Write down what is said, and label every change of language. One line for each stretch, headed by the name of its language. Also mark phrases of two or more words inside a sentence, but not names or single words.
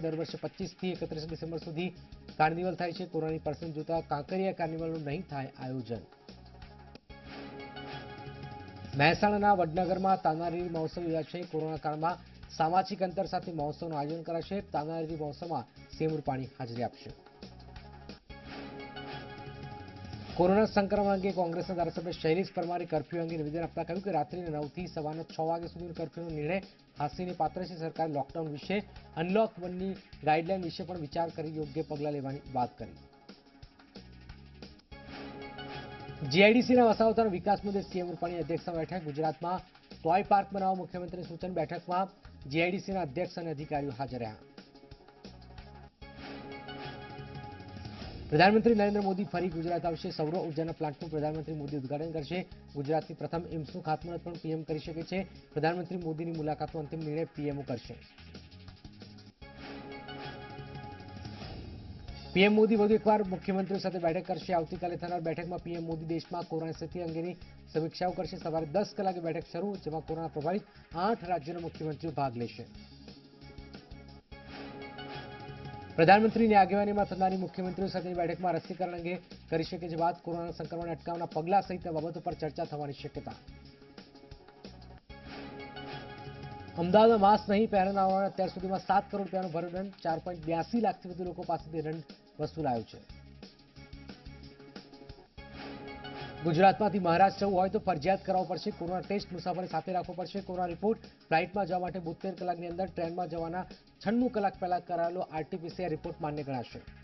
Gujarati: દર વર્ષે 25 થી 31 ડિસેમ્બર સુધી કાર્નિવલ થાય છે। કોરોનાની પરિસ્થિતિ જોતા કાંકરિયા કાર્નિવલનું નહીં થાય આયોજન। મહેસાણાના વડનગરમાં તાનારીરી મહોત્સવ યોજાશે। કોરોના કાળમાં સામાજિક અંતર સાથે મહોત્સવનું આયોજન કરાશે। તાનારીરી મહોત્સવમાં સીએમ રૂપાણી હાજરી આપશે। કોરોના સંક્રમણ અંગે કોંગ્રેસના ધારાસભ્ય શૈલેષ પરમારે કર્ફ્યુ અંગે નિવેદન આપતા કહ્યું કે રાત્રિના 9 થી સવારના 6 વાગ્યા સુધીનો કર્ફ્યુનો નિર્ણય હાંસીને પાત્ર છે। સરકારે લોકડાઉન વિશે, અનલોક 1ની ગાઈડલાઈન વિશે પણ વિચાર કરી યોગ્ય પગલાં લેવાની વાત કરી। જીઆઈડીસીના વસાવતાના વિકાસ મુદ્દે સીએમ રૂપાણી અધ્યક્ષતા બેઠક। ગુજરાતમાં ટોય પાર્ક બનાવવા મુખ્યમંત્રીનું સૂચન। બેઠકમાં જીઆઈડીસીના અધ્યક્ષ અને અધિકારીઓ હાજર રહ્યા। પ્રધાનમંત્રી નરેન્દ્ર મોદી ફરી ગુજરાત આવશે। સૌર ઊર્જાના પ્લાન્ટનું પ્રધાનમંત્રી મોદી ઉદ્ઘાટન કરશે। ગુજરાતની પ્રથમ એમ્સનું ખાતમુહૂર્ત પણ पीएम કરી શકે છે। પ્રધાનમંત્રી મોદીની મુલાકાતનો અંતિમ નિર્ણય पीएमओ કરશે। पीएम मोदी વધુ એકવાર મુખ્યમંત્રીઓ સાથે બેઠક કરશે। આવતીકાલે થનાર બેઠકમાં पीएम मोदी દેશમાં કોરોના સ્થિતિ અંગેની સમીક્ષાઓ કરશે। સવારે 10 કલાકે બેઠક શરૂ, જેમાં કોરોના પ્રભાવિત 8 રાજ્યોના મુખ્યમંત્રીઓ ભાગ લેશે। પ્રધાનમંત્રી આગેવાની માં થનારી મુખ્યમંત્રીઓ સાથેની બેઠકમાં રસીકરણ અંગે કરી શકે છે વાત। કોરોના સંક્રમણ અટકાવવાના પગલાં સહિત બાબતો પર ચર્ચા થવાની શક્યતા। અમદાવાદમાં માસ્ક નહીં પહેરનારાઓને અત્યાર સુધીમાં 7 કરોડ રૂપિયાનો ભર્યો દંડ। 4.82 लाखथी વધુ લોકો પાસેથી દંડ વસૂલાયો છે। ગુજરાતમાંથી મહારાષ્ટ્ર જવું હોય તો ફરજિયાત કરાવવો પડશે। કોરોના ટેસ્ટ મુસાફરે સાથે રાખવો પડશે। કોરોના રિપોર્ટ ફ્લાઇટમાં જવા માટે 72 કલાકની અંદર, ટ્રેનમાં જવાના 96 કલાક પહેલા કરાયેલો આરટીપીસીઆર રિપોર્ટ માન્ય ગણાશે।